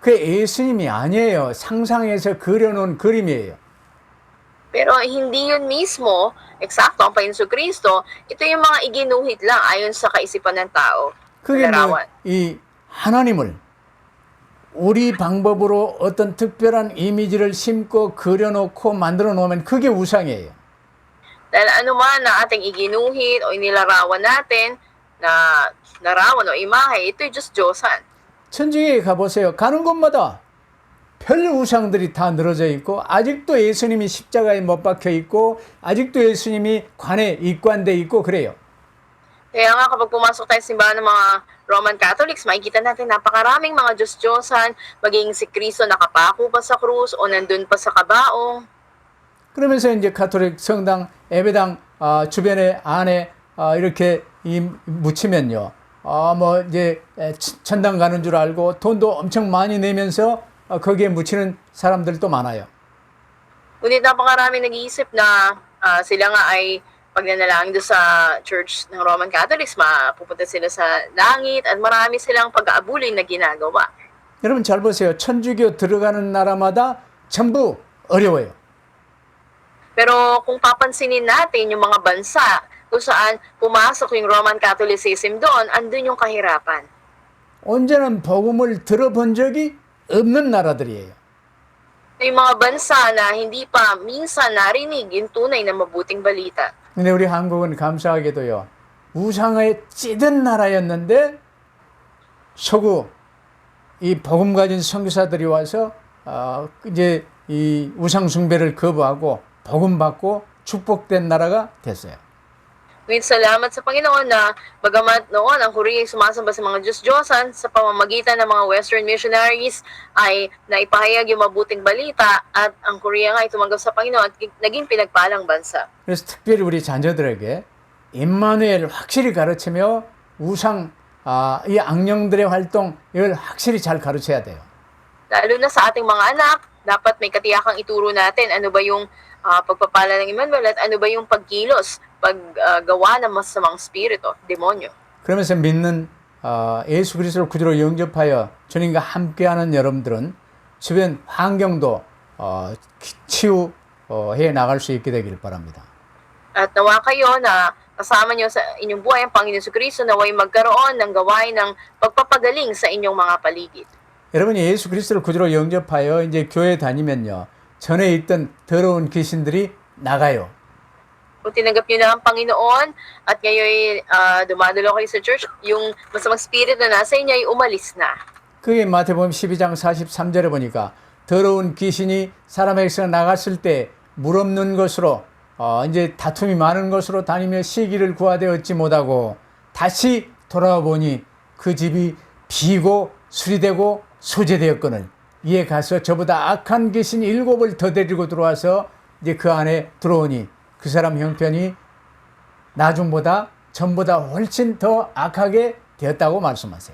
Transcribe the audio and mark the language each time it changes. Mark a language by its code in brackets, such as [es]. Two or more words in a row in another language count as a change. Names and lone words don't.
[ko] 그 예수님이 아니에요. 상상해서 그려놓은 그림이에요. [tl] Pero hindi yun mismo, eksakto ang Panginoon Kristo, ito yung mga iginuhit lang ayon sa kaisipan ng tao. [ko] 그게 뭐 larawan. 이 하나님을 우리 방법으로 어떤 특별한 이미지를 심고 그려놓고 만들어 놓으면 그게 우상이에요. [tl] Dahil anuman na ating iginuhit o inilarawan natin na larawan o imahe, ito'y Diyos-Diyosan. [ko] 천주교에 가보세요. 가는 곳마다 별 우상들이 다 늘어져 있고 아직도 예수님이 십자가에 못 박혀 있고 아직도 예수님이 관에 입관돼 있고 그래요. [tl] Kaya nga kapag pumasok tayo sa simbahan ng mga [en] Roman Catholics, [tl] makikita natin napakaraming mga Diyos-Diyosan, maging si Kristo nakapako pa sa krus o nandun pa sa kabaong. [ko] 그러면서 이제 가톨릭 성당, 예배당 주변에 안에 이렇게 묻히면요. 뭐 이제 천당 가는 줄 알고 돈도 엄청 많이 내면서 거기에 묻히는 사람들도 많아요. [tl] Ngunit napakaraming nag-iisip na sila nga ay pag nanalangin doon sa church ng [en] Roman Catholics, [tl] mapupunta sila sa langit at marami silang pag-aabulin na ginagawa. [ko] 여러분 잘 보세요. 천주교 들어가는 나라마다 전부 어려워요. [tl] Pero kung papansinin natin yung mga bansa kung saan pumasok yung Roman Catholicism doon, andun yung kahirapan. [ko] 온전한 복음을 들어본 적이 없는 나라들이에요. [tl] Yung mga bansa na hindi pa minsan narinig yung tunay na mabuting balita. [ko] 근데 우리 한국은 감사하게도요. 우상에 찌든 나라였는데 서구 이 복음 가진 선교사들이 와서 이제 이 우상 숭배를 거부하고 복음 받고 축복된 나라가 됐어요. [tl] Ngunit salamat sa Panginoon na bagamat noon ang Korea ay sumasamba sa mga Diyos-Diyosan sa pamamagitan ng mga [en] Western missionaries [tl] ay naipahayag yung mabuting balita at ang Korea nga ay tumanggap sa Panginoon at naging pinagpalang bansa. [ko] 그래서 특별히 우리 자녀들에게 임마누엘 확실히 가르치며 우상 이 악령들의 활동 이걸 확실히 잘 가르쳐야 돼요. [tl] Lalo na sa ating mga anak, dapat may katiyakang ituro natin ano ba yung pagpapala ng Emmanuel at ano ba yung pagkilos, paggawa ng masamang spirito, demonyo. [ko] 그러면서 믿는 예수 그리스도를 구주로 영접하여 주님과 함께하는 여러분들은 주변 환경도 치유해 나갈 수 있게 되길 바랍니다. [tl] At nawa kayo na kasama nyo sa inyong buhay ang Panginoon Jesucristo naway magkaroon ng gawain ng pagpapagaling sa inyong mga paligid. [ko] 여러분이 예수 그리스도를 구주로 영접하여 이제 교회 다니면요. 전에 있던 더러운 귀신들이 나가요. [tl] Kung tinanggap nyo na ang Panginoon at ngayon dumadalo kayo sa church, yung masamang spirit na nasa inyo ay umalis na. [ko] 그게 마태복음 12장 43절에 보니까 더러운 귀신이 사람에게서 나갔을 때 물 없는 것으로 이제 다툼이 많은 것으로 다니며 시기를 구하되 얻지 못하고 다시 돌아와 보니 그 집이 비고 수리되고 소재되었거늘 이에 가서 저보다 악한 귀신 7을 더 데리고 들어와서 이제 그 안에 들어오니 그 사람 형편이 나중보다 전보다 훨씬 더 악하게 되었다고 말씀하세요.